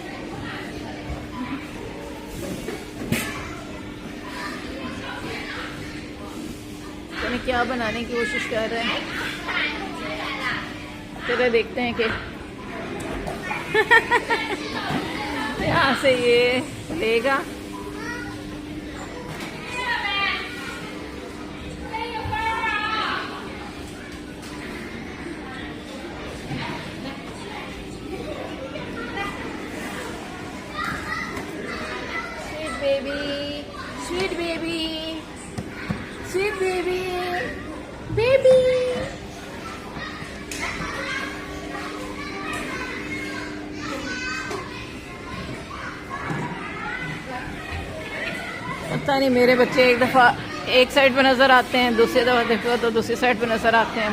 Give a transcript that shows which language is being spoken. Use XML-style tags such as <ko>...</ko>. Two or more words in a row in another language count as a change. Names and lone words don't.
<hi>क्या बनाने की कोशिश कर रहे हैं. चलो देखते हैं कि यहाँ से ये लेगा.</hi> <en>Sweet baby, sweet baby, sweet baby. Baby.</en> <hi>पता नहीं मेरे बच्चे एक दफ़ा एक साइड पे नज़र आते हैं, दूसरी दफ़ा देखो तो दूसरी साइड पे नज़र आते हैं.</hi>